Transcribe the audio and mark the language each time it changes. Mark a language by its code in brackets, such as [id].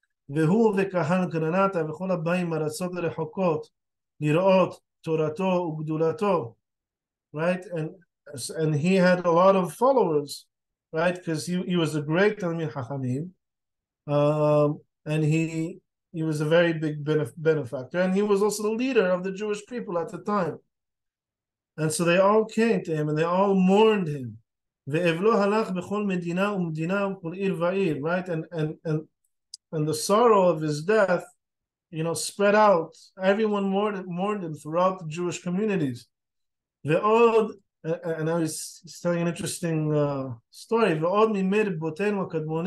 [he] והוא וקהל גרנטה וכל הבאים מארצות רחוקות לראות תורתו וגדולתו, right? [en] And he had a lot of followers, right? Because he was a great Talmid Chachamim, and he was a very big benefactor, and he was also the leader of the Jewish people at the time. And so they all came to him and they all mourned him. [he] ואבלו הלך בכל מדינה ומדינה וכל עיר ועיר, right? [en] And the sorrow of his death, spread out. Everyone mourned him throughout the Jewish communities. And I was telling an interesting story. Right?